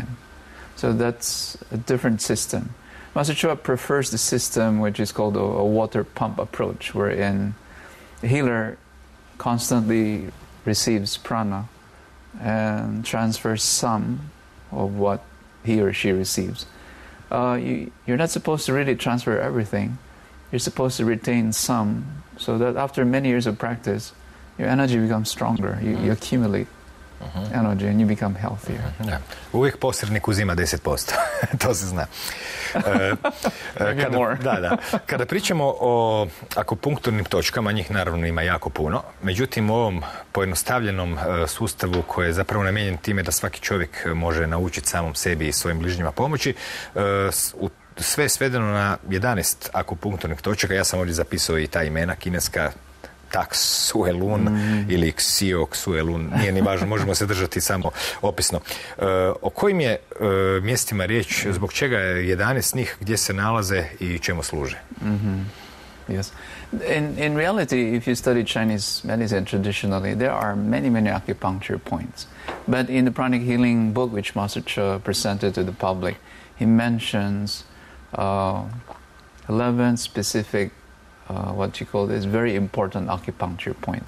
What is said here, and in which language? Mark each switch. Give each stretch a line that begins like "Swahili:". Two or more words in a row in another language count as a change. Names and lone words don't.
English: So that's a different system. Master Choa prefers the system which is called a water pump approach, wherein the healer constantly receives prana and transfers some of what he or she receives. You're not supposed to really transfer everything. You're supposed to retain some, so that after many years of practice, your energy becomes stronger. You accumulate energy and you become healthier.
Croatian: Da. Uvijek posrednik uzima 10%. To se zna. Kada pričamo o akupunkturnim točkama, njih naravno ima jako puno. Međutim, u ovom pojednostavljenom sustavu koji je zapravo namijenjen time da svaki čovjek može naučiti samom sebi i svojim bližnjima pomoći, sve je svedeno na 11 akupunkturnih točaka. Ja sam ovdje zapisao i ta imena kineska, Tak Suelun ili Xio Suelun, nije ni važno, možemo se držati samo opisno. O kojim je mjestima riječ, zbog čega je 11 njih, gdje se nalaze i čemu služe?
English: Yes. In reality, if you study Chinese medicine traditionally, there are many acupuncture points. But in the pranic healing book which Master Choa presented to the public, he mentions 11 specific what you call this very important acupuncture points.